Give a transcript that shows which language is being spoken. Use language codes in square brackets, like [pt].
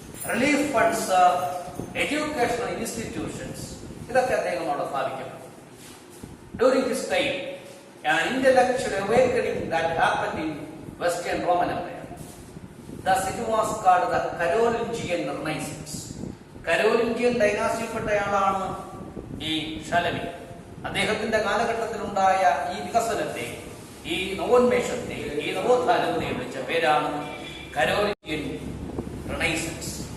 [ml] Relief funds, educational institutions, ഇതൊക്കെ അദ്ദേഹം അവിടെ സ്ഥാപിക്കണം. [en] During his time an intellectual awakening that happened in Western Roman Empire. Thus it was called the Carolingian Renaissance. [ml] Carolingian ഡൈനാസ്റ്റിയിൽപ്പെട്ടയാളാണ് ഈ ഷാലമീൻ. അദ്ദേഹത്തിന്റെ കാലഘട്ടത്തിലുണ്ടായ ഈ വികസനത്തെ, ഈ നവോന്മേഷത്തെ, ഈ നവോത്ഥാനത്തെ വിളിച്ച പേരാണ് കരോലിഞ്ചിയൻ റെനൈസൻസ്.